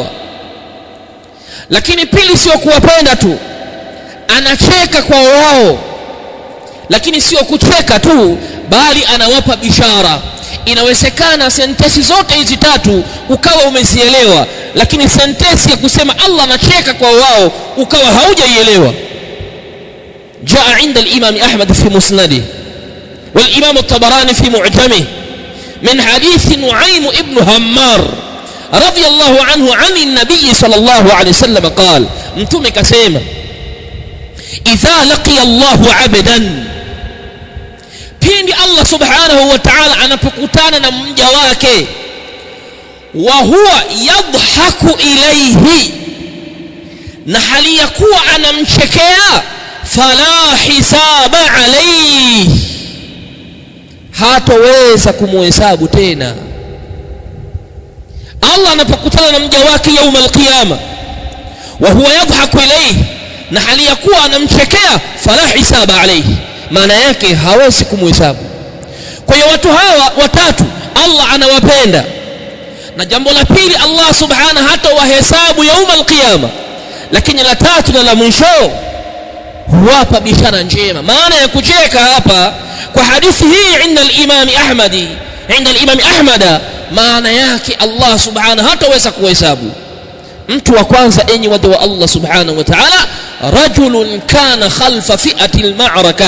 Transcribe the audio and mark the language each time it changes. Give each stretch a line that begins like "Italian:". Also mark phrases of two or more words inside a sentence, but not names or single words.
Swahili: Lakini pili, sio kuwapenda tu, anacheka kwa wao. Lakini sio kucheka tu, bali anawapa bishara. Inawezekana sentensi zote hizi tatu ukawa umezielewa, lakini sentensi ya kusema Allah anacheka kwa wao ukawa haujaielewa.
Arabic: جاء عند الإمام أحمد في مسنده والإمام الطبراني في معجمه من حديث نعيم بن همار رضي الله عنه عن النبي صلى الله عليه وسلم قال,
Swahili: Mtume kasema,
Arabic: إذا لقي الله عبدا,
Swahili: pindi
Arabic: الله سبحانه وتعالى
Swahili: anapokutana na mja wake,
Arabic: وهو يضحك إليه,
Swahili: na hali ya kuwa anamchekea,
Arabic: فلا حساب عليه,
Swahili: hataweza kumuhesabu tena. Allah anapokutana na mja wake
Arabic: يوم القيامة وهو يضحك إليه,
Swahili: na hali ya kuwa anamchekea,
Arabic: فلا حساب عليه,
Swahili: maana yake hawezi kumuhesabu. Kwa hiyo watu hawa watatu Allah anawapenda. Na jambo la pili, Allah subhanahu hata wahesabu
Arabic: يوم القيامة.
Swahili: Lakini la tatu na la mwisho, huwapa bishara njema. Maana ya kucheka hapa kwa hadithi hii
Arabic: عند الإمام أحمد,
Swahili: maana yake Allah subhanahu hataweza kuhesabu. Mtu wa kwanza, enyi watu wa
Arabic: الله سبحانه وتعالى, رجل كان خلف فئة المعركة.